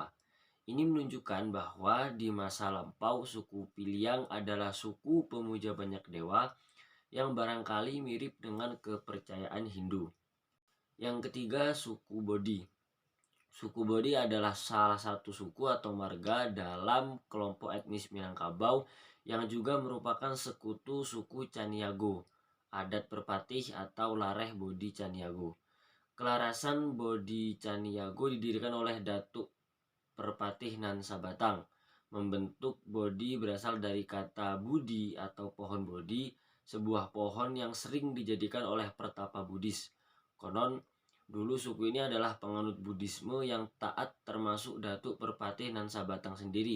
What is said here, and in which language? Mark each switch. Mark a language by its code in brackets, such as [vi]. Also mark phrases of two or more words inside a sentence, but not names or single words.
[id] Ini menunjukkan bahwa di masa lampau suku Piliang adalah suku pemuja banyak dewa yang barangkali mirip dengan kepercayaan Hindu. Yang ketiga suku Bodi. Suku Bodi adalah salah satu suku atau marga dalam kelompok etnis Minangkabau yang juga merupakan sekutu suku Caniago, adat Perpatih atau Lareh Bodi Caniago. Kelarasan Bodi Caniago didirikan oleh Datuk Perpatih nan Sabatang. Membentuk Bodi berasal dari kata Budi atau pohon Bodi, sebuah pohon yang sering dijadikan oleh pertapa Buddhis. Konon dulu suku ini adalah penganut Buddhisme yang taat, termasuk Datuk Perpatih nan Sabatang sendiri.